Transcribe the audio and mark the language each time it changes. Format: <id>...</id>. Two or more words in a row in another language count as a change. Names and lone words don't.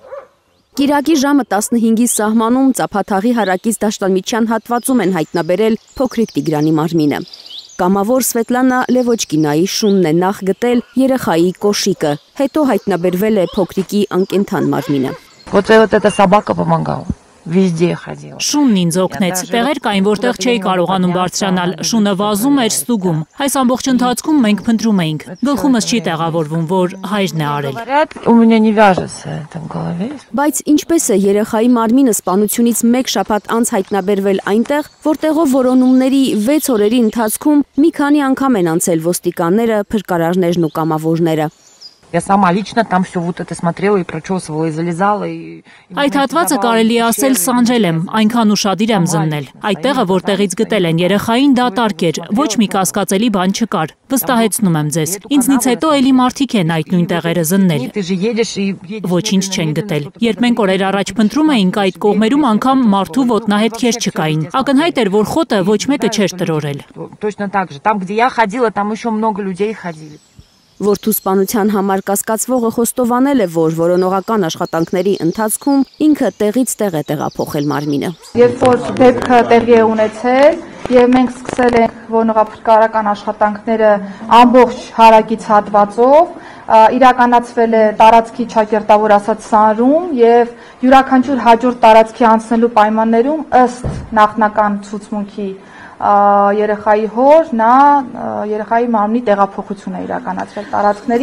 <hy>Կիրակի ժամը 15-ի սահմանում ծափաթաղի հարակից դաշտամիջյան հատվածում են հայտնաբերել փոքրիկ Տիգրանի մարմինը։ Կամավոր Սվետլանա Լևոչկինայի շունն է նախ գտել երեխայի կոշիկը, հետո հայտնաբերվել է փոքրիկի անկենդան մարմինը։</hy> <ru>Вот эта собака помогала. Везде ходила.</ru> <hy>Շունն ինձ օգնեց։ Տեղեր կային, որտեղ չէի կարողանում բարձրանալ։ Շունը վազում էր, ստուգում։ Այս ամբողջ ընթացքում մենք փնտրում էինք։ Գլխումս չի տեղավորվում, որ հայրն է արել։</hy> <ru>У меня не вяжется это в голове.</ru> <hy>Բայց ինչպես է երեխայի մարմինը սպանությունից 1 շաբաթ անց հայտնաբերվել այնտեղ, որտեղով որոնումների 6 օրերի ընթացքում մի քանի անգամ են անցել ոստիկանները, փրկարարներն ու կամավորները։</hy> <ru>Я сама лично там все вот это смотрела и прочесывала, и залезала, и...</ru> <hy>Այդ հատվածը կարելի է ասել սանջել եմ, այնքան ուշադիր եմ զննել։ Այդ տեղը, որտեղից գտել են երեխային, դատարկ էր, ոչ մի կասկածելի բան չկար։ Վստահեցնում եմ ձեզ։ Ինձնից հետո էլի մարդիկ են այդ նույն տեղերը զննել։ Ոչինչ չեն գտել։ Երբ մենք օրեր առաջ փնտրում էինք, այդ կողմերում անգամ մարդու ոտնահետքեր չկային։ Ակնհայտ էր, որ խոտը ոչ մեկը չէր տրորել։</hy> <ru>Точно так же. Там, где я ходила, там еще много людей ходили.</ru> <hy>Որդու սպանության համար կասկածվողը խոստովանել է, որ որոնողական աշխատանքների ընթացքում ինքը տեղից տեղ է տեղափոխել մարմինը։ Երբ որ դեպքը տեղի է ունեցել եւ մենք սկսել ենք որոնողափրկարարական աշխատանքները ամբողջ հարակից հատվածով, իրականացվել է տարածքի ճակերտավոր ասած սանրում եւ յուրաքանչյուր հաջորդ տարածքի անցնելու պայմաններում ըստ նախնական ցուցմունքի երեխայի հոր նա երեխայի մարմնի տեղափոխություն է իրականացրել տարածքների։</hy>